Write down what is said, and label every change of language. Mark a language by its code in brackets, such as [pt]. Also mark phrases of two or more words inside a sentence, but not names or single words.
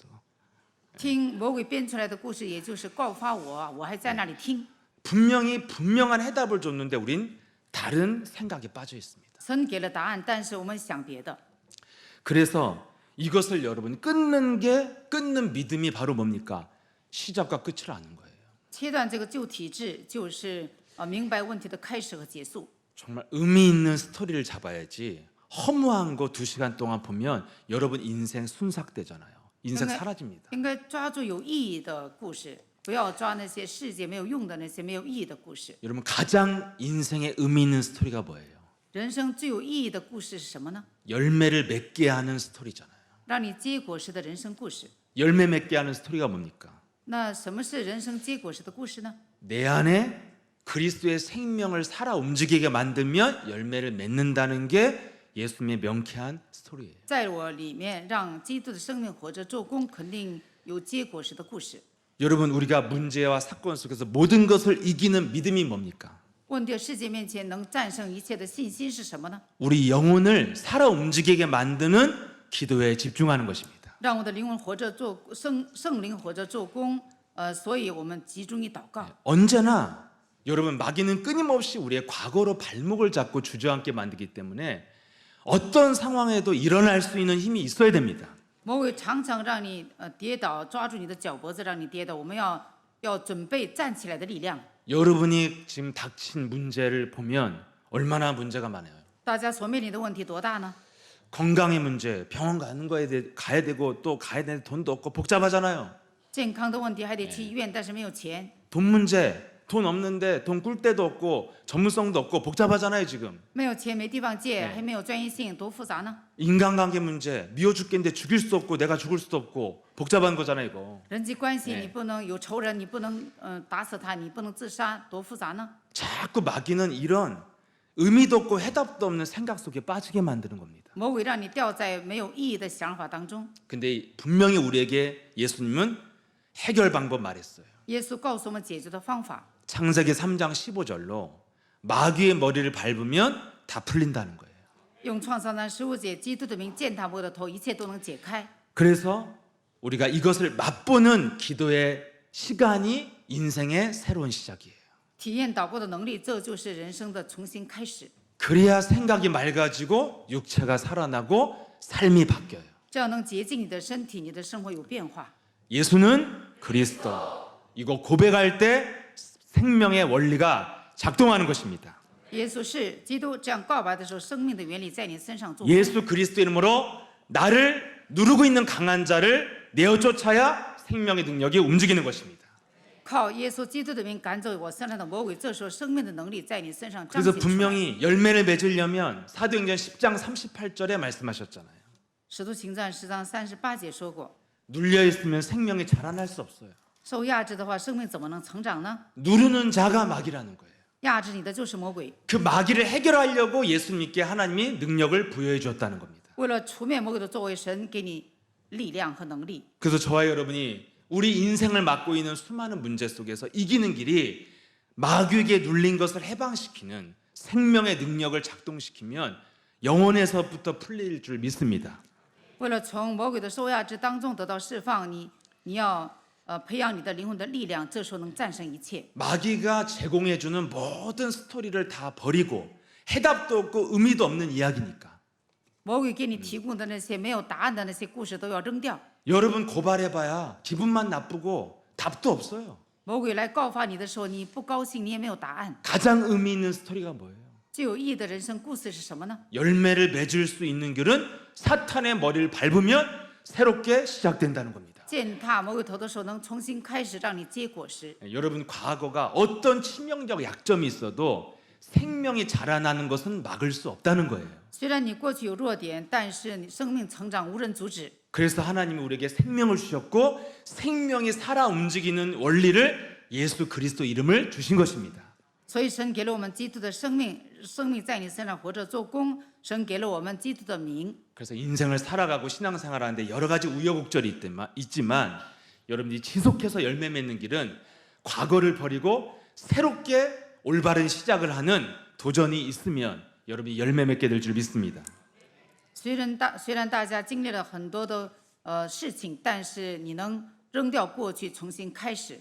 [zh] 听魔鬼编出来的故事，也就是告发我，我还在那里听。 [ko] 분명한 해답을 줬는데 우린 다른 생각에 빠져 있습니다. [zh] 神给了答案，但是我们想别的。 [ko] 그래서 이것을 여러분 끊는 믿음이 바로 뭡니까? 시작과 끝을 아는 거예요. [zh] 切断这个旧体制，就是明白问题的开始和结束。 [ko] 정말 의미 있는 스토리를 잡아야지 허무한 거 2시간 동안 보면 여러분 인생 순삭되잖아요. 인생 사라집니다. [zh] 应该抓住有意义的故事，不要抓那些世界没有用的那些没有意义的故事。 [ko] 여러분 가장 인생에 의미 있는 스토리가 뭐예요? [zh] 人生最有意义的故事是什么呢？ [ko] 열매를 맺게 하는 스토리잖아요. [zh] 让你结果实的人生故事。 [ko] 열매 맺게 하는 스토리가 뭡니까? [zh] 那什么是人生结果实的故事呢？ [ko] 내 안에 그리스도의 생명을 살아 움직이게 만들면 열매를 맺는다는 게 예수님의 명쾌한 스토리예요. [zh] 在我里面，让基督的生命活着做工，肯定有结果实的故事。 [ko] 여러분, 우리가 문제와 사건 속에서 모든 것을 이기는 믿음이 뭡니까? [zh] 问题世界面前能战胜一切的信心是什么呢？ [ko] 우리 영혼을 살아 움직이게 만드는 기도에 집중하는 것입니다. [zh] 让我的灵魂活着做圣灵活着做工。所以我们集中于祷告。 [ko] 언제나 여러분, 마귀는 끊임없이 우리의 과거로 발목을 잡고 주저앉게 만들기 때문에 어떤 상황에도 일어날 수 있는 힘이 있어야 됩니다. [zh] 魔鬼常常让你跌倒，抓住你的脚脖子让你跌倒。我们要准备站起来的力量。 [ko] 여러분이 지금 닥친 문제를 보면 얼마나 문제가 많아요. [zh] 大家所面临的问题多大呢？ [ko] 건강의 문제, 병원 가는 거에 대해 가야 되고 또 가야 되는데 돈도 없고 복잡하잖아요. [zh] 健康的问题还得去医院，但是没有钱。 [ko] 돈 문제, 돈 없는데 돈 꿀 데도 없고 전문성도 없고 복잡하잖아요 지금. [zh] 没有钱，没地方借，还没有专业性，多复杂呢？ [ko] 인간관계 문제, 미워 죽겠는데 죽일 수도 없고 내가 죽을 수도 없고 복잡한 거잖아요 이거. [zh] 人际关系你不能有仇人，你不能打死他，你不能自杀，多复杂呢？ [ko] 자꾸 마귀는 이런 의미도 없고 해답도 없는 생각 속에 빠지게 만드는 겁니다. [zh] 魔鬼让你掉在没有意义的想法当中。 [ko] 근데 분명히 우리에게 예수님은 해결 방법 말했어요. [zh] 耶稣告诉我们解决的方法。 [ko] 창세기 3장 15절로 마귀의 머리를 밟으면 다 풀린다는 거예요. [zh] 用创造那15节基督的名践踏我的头，一切都能解开。 [ko] 그래서 우리가 이것을 맛보는 기도의 시간이 인생의 새로운 시작이에요. [zh] 体验祷告的能力，这就是人生的重新开始。 [ko] 그래야 생각이 맑아지고 육체가 살아나고 삶이 바뀌어요. [zh] 这样能洁净你的身体，你的生活有变化。 [ko] 예수는 그리스도. 이거 고백할 때 생명의 원리가 작동하는 것입니다. [zh] 耶稣是基督，这样告白的时候，生命的原理在你身上做。 [ko] 예수 그리스도 이름으로 나를 누르고 있는 강한 자를 내어 쫓아야 생명의 능력이 움직이는 것입니다. [zh] 靠耶稣基督的名赶走我身上的魔鬼，这时候生命的能力在你身上彰 [ko] 그래서 [zh] 显出来。 [ko] 분명히 열매를 맺으려면 사도행전 10장 38절에 말씀하셨잖아요. [zh] 使徒行传10章38节说过， [ko] 눌려 있으면 생명이 자라날 수 없어요. [zh] 受压制的话，生命怎么能成长呢？ [ko] 누르는 자가 마귀라는 거예요. [zh] 压制你的就是魔鬼。 [ko] 그 마귀를 해결하려고 예수님께 하나님이 능력을 부여해 주었다는 겁니다. [zh] 为了除灭魔鬼的作为，神给你力量和能力。 [ko] 그래서 저와 여러분이 우리 인생을 맡고 있는 수많은 문제 속에서 이기는 길이 마귀에게 눌린 것을 해방시키는 생명의 능력을 작동시키면 영혼에서부터 풀릴 줄 믿습니다. [zh] 为了从魔鬼的受压制当中得到释放，你要培养你的灵魂的力量，这时候能战胜一切。 [ko] 마귀가 제공해주는 모든 스토리를 다 버리고 해답도 없고 의미도 없는 이야기니까 [zh] 魔鬼给你提供的那些没有答案的那些故事都要扔掉。 [ko] 여러분 고발해봐야 기분만 나쁘고 답도 없어요. [zh] 魔鬼来告发你的时候，你不高兴，你也没有答案。 [ko] 가장 의미 있는 스토리가 뭐예요? [zh] 最有意义的人生故事是什么呢？ [ko] 열매를 맺을 수 있는 길은 사탄의 머리를 밟으면 새롭게 시작된다는 겁니다. [zh] 践踏魔鬼头的时候，能重新开始，让你结果实。 [ko] 여러분 과거가 어떤 치명적 약점이 있어도 생명이 자라나는 것은 막을 수 없다는 거예요. [zh] 虽然你过去有弱点，但是你生命成长无人阻止。 [ko] 그래서 하나님이 우리에게 생명을 주셨고 생명이 살아 움직이는 원리를 예수 그리스도 이름을 주신 것입니다. [zh] 所以神给了我们基督的生命，生命在你身上活着做工。神给了我们基督的名。 [ko] 그래서 인생을 살아가고 신앙생활하는데 여러 가지 우여곡절이 있지만 여러분이 지속해서 열매 맺는 길은 과거를 버리고 새롭게 올바른 시작을 하는 도전이 있으면 여러분이 열매 맺게 될 줄 믿습니다. [zh] 虽然大家经历了很多的事情，但是你能扔掉过去，重新开始。